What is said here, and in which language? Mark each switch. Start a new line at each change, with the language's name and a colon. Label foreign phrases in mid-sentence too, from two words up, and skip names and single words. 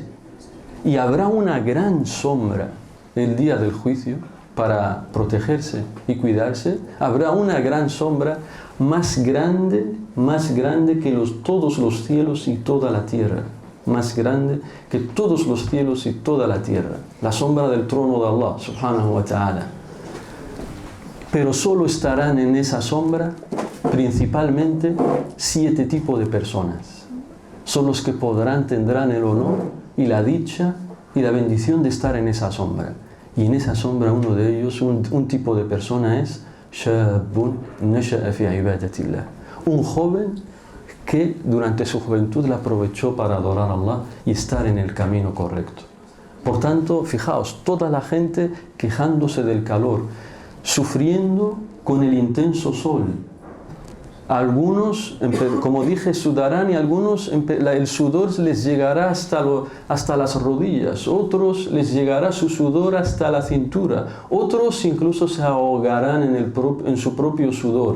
Spanish: Y habrá una gran sombra el día del juicio para protegerse y cuidarse. Habrá una gran sombra más grande que todos los cielos y toda la tierra. Más grande que todos los cielos y toda la tierra. La sombra del trono de
Arabic: الله، سبحانه وتعالى.
Spanish: Pero solo estarán en esa sombra principalmente 7 tipos de personas. Son los que tendrán el honor y la dicha y la bendición de estar en esa sombra. Y en esa sombra uno de ellos, un tipo de persona es
Arabic: شاب نشأ في عبادة الله.
Spanish: Un joven que durante su juventud la aprovechó para adorar a Allah y estar en el camino correcto. Por tanto, fijaos, toda la gente quejándose del calor, sufriendo con el intenso sol. Algunos, como dije, sudarán y algunos el sudor les llegará hasta las rodillas, otros les llegará su sudor hasta la cintura, otros incluso se ahogarán en su propio sudor.